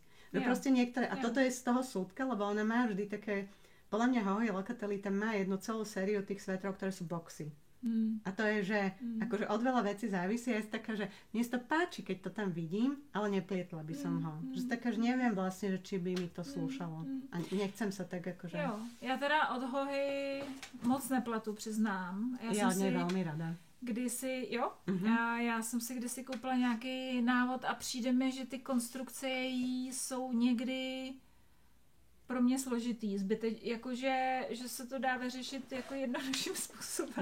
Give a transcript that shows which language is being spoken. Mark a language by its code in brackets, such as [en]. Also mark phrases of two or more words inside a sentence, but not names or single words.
[sk] Že proste niektoré, a toto je z toho súdka, lebo ona má vždy také, podľa mňa Hohy Locatelli tam má jednu celú sériu tých svetrov, ktoré sú boxy. A to je, že akože od veľa vecí závisí, a je taká, že mne sa to páči, keď to tam vidím, ale neplietla by som ho. Že taká, že neviem vlastne, že či by mi to slúšalo. A nechcem sa tak akože... [cs] Jo, já teda od Hohy moc nepletu, přiznám. Já od něj velmi rada. Já jsem si kdysi koupila nějaký návod a přijde mi, že ty konstrukce jsou někdy pro mě složitý, jakože že se to dá vyřešit jako jednodušším způsobem.